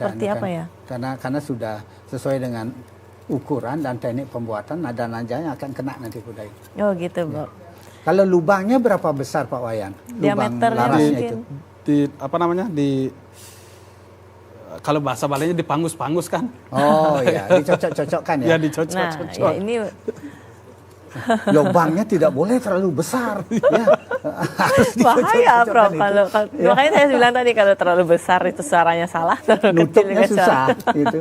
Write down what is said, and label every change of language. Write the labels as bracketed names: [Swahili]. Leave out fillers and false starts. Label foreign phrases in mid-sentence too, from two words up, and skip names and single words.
[Indonesian] seperti apa ya? Karena sudah sesuai dengan ukuran dan teknik pembuatan, nada-nadanya akan kena nanti budaya. Oh gitu, Prof. Kalau lubangnya berapa besar Pak Wayan? Lubang Diameternya larasnya mungkin. itu. Kalau bahasa Balinya dipangus-pangus kan? Oh ya, dicocok-cocokkan ya. Ya dicocok-cocok. Nah, ya ini Lubangnya tidak boleh terlalu besar. Ya. Harus bahaya, dicocok-cocokkan Prof. itu. Kalau makanya saya bilang tadi, kalau terlalu besar itu suaranya salah, terlalu kecil Nutupnya juga susah gitu.